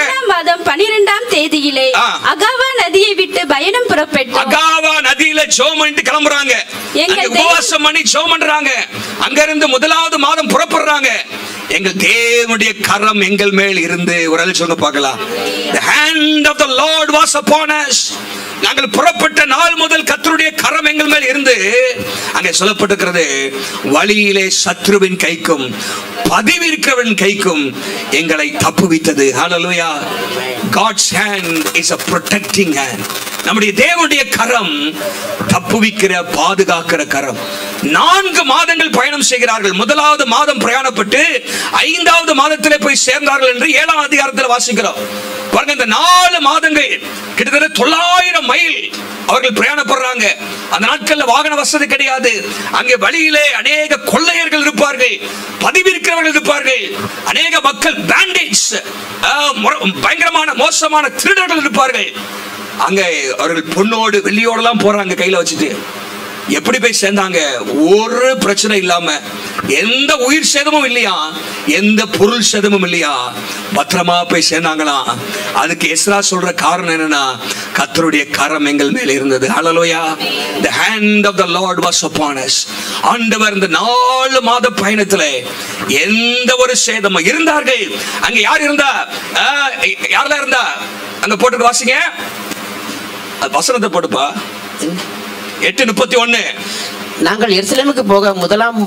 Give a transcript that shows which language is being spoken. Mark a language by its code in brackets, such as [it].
[ta] மாதம் 12ஆம் தேதியிலே அகாவா நதியை விட்டு பயணம் புறப்பட்டோம். அகாவா நதியில ஜெபம் பண்ணிட்டு கிளம்புறாங்க. உபவாசம் பண்ணி ஜெபம் பண்றாங்க. அங்க இருந்து முதலாவது மாதம் புறப்படுறாங்க. எங்கள் தேவனுடைய கரம் எங்கள் மேல் இருந்து, ஒரு ஆள் சொல்லுங்க பார்க்கலாம். [en] The hand of the Lord was upon us. [ta] நாங்கள் புறப்பட்ட நாள் முதல் கர்த்தருடைய கரம் எங்கள் மேல் இருந்து, அங்கே சொல்லப்பட்டிருக்கிறது, வழியிலே சத்ருவின் கைக்கும் பதிவிருக்கிறவன் கைக்கும் எங்களை தப்புவித்தது. ஹல்லேலூயா. [en] God's hand is a protecting hand. [ta] நம்முடைய தேவனுடைய கரம் தப்புவிக்கிற பாதுகாக்கிற கரம். 4 மாதங்கள் பயணம் செய்கிறார்கள். முதலாவது மாதம் பிரயாணப்பட்டு 5வது மாதத்திலே போய் சேர்ந்தார்கள் என்று 7ஆம் அதிகாரத்தில் வாசிக்கிறோம். பாருங்க, இந்த 4 மாதங்கள் கிட்டத்தட்ட 900 மைல் அவர்கள் பிரயாணப்படுறாங்க. அந்த நாட்கள்ல வாகன வசதி கிடையாது. அங்கே வழியிலே அநேக கொள்ளையர்கள் இருப்பார்கள், பதிவிருக்கிறவர்கள் இருப்பார்கள், அநேக மக்கள் பேண்டேஜ், பயங்கரமான மோசமான திருடர்கள் இருப்பார்கள். அங்கே அவர்கள் பொண்ணோடு வெள்ளியோடலாம் போறாங்க கையில வச்சுட்டு. எப்படி போய் சேர்ந்தாங்க? ஒரு பிரச்சனை இல்லாம, எந்த உயிர் சேதமும் இல்லையா, எந்த பொருள் சேதமும் இல்லையா, பத்திரமா போய் சேர்ந்தாங்களாம். அதுக்கு எஸ்ரா சொல்ற காரணம் என்னன்னா, கர்த்தருடைய கரம் எங்கள் மேல இருந்தது. ஹல்லேலூயா. [en] The hand of the Lord was upon us. [ta] ஆண்டவர் இந்த 4 மாத பயணத்துல எந்த ஒரு சேதமும் இருந்தார்கள். அங்க யார் இருந்தா? யாரெல்லாம் இருந்தா? அங்க போட்டு வாசிங்க, வசனத்தை போட்டுப்பா. 8:31. நாங்கள் எருசலேமுக்கு போக முதலாம்